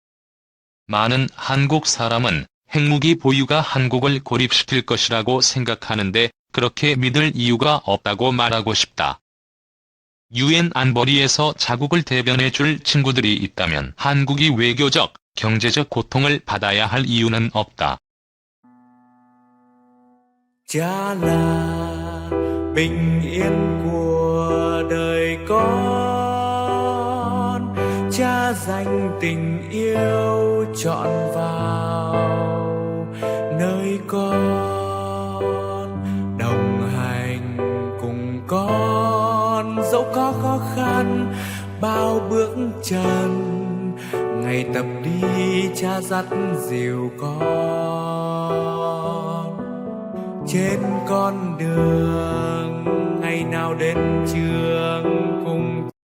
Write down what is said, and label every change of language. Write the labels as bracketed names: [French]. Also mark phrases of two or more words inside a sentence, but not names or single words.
[Korean] 많은 한국 사람은 핵무기 보유가 한국을 고립시킬 것이라고 생각하는데 그렇게 믿을 이유가 없다고 말하고 싶다. UN 안보리에서 자국을 대변해줄 친구들이 있다면 한국이 외교적, 경제적 고통을 받아야 할 이유는 없다. [Vietnamese] Cha là bình yên của đời con, cha dành tình yêu trọn vào nơi con, đồng hành cùng con dẫu có khó khăn bao bước chân, ngày tập đi cha dắt dìu con trên con đường, ngày nào đến trường cùng